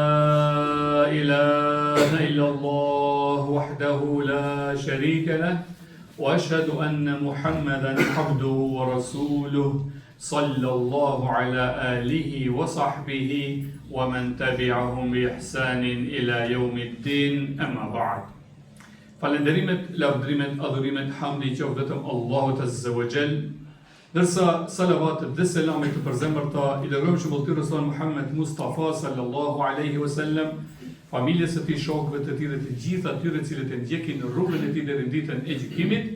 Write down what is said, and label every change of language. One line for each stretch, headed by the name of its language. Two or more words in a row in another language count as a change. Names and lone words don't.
Arabic: إله إلا الله وحده لا شريك له وأشهد أن محمدا عبده ورسوله صلى الله على آله وصحبه ومن تبعهم بإحسان إلى يوم الدين أما بعد.
Albanian: Falenderimet, lavdrimet, adhurimet, hamdi i qoftë vetëm Allahut
Arabic: عز وجل.
Albanian: Ndërsa salavatet dhe selamet të përzemërta i dërgojmë shëmbullti Rasul Muhammed Mustafa
Arabic: صلى الله عليه وسلم,
Albanian: familjes së tij, shokëve të tij dhe të gjithë atyre cilët e ndjekin rrugën e tij deri në ditën e gjykimit.